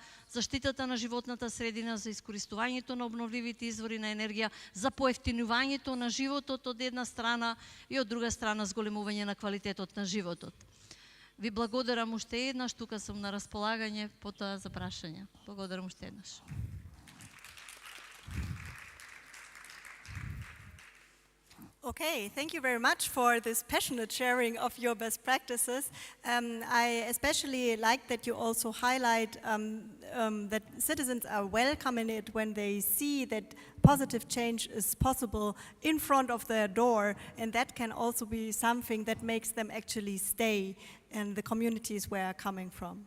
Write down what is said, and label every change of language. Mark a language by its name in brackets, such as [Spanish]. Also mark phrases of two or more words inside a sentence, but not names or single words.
[Macedonian] заштитата на животната средина, за искористувањето на обновливите извори на енергија, за поевтинувањето на животот од една страна и од друга страна зголемување на квалитетот на животот. Ви благодарам уште еднаш, тука сум на располагање потоа за прашања. Благодарам уште еднаш. [English] Okay, thank you very much for this passionate sharing of your best practices. I especially like that you also highlight that citizens are welcoming it when they see that positive change is possible in front of their door, and that can also be something that makes them actually stay in the communities where they're coming from.